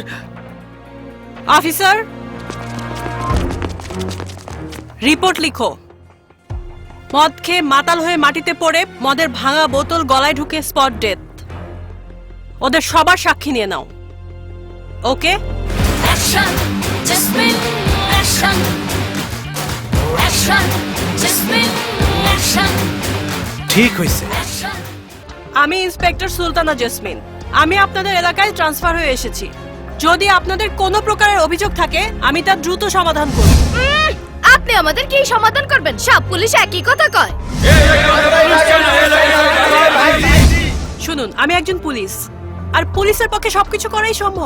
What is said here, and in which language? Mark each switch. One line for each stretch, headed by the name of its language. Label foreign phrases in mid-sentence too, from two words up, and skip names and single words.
Bangla: অফিসার, রিপোর্ট লিখো। মদ খেয়ে মাতাল হয়ে মাটিতে পড়ে মদের ভাঙা বোতল গলায় ঢুকে
English: spot death.
Bangla: ওদের সবার সাক্ষী নিয়ে নাও। ওকে?
English: Action, Jasmine, action. Action, Jasmine, action.
Bangla: ঠিক হয়েছে।
English: Action.
Bangla: আমি ইন্সপেক্টর সুলতানা জেসমিন। আমি আপনাদের এলাকায় ট্রান্সফার হয়ে এসেছি। যদি আপনাদের কোনো প্রকারের অভিযোগ থাকে আমি তার দ্রুত সমাধান করব। আপনি আমাদের কি সমাধান করবেন? সব পুলিশ একই কথা কয়। শুনুন, আমি একজন পুলিশ, আর পুলিশের পক্ষে সবকিছু করাই সম্ভব।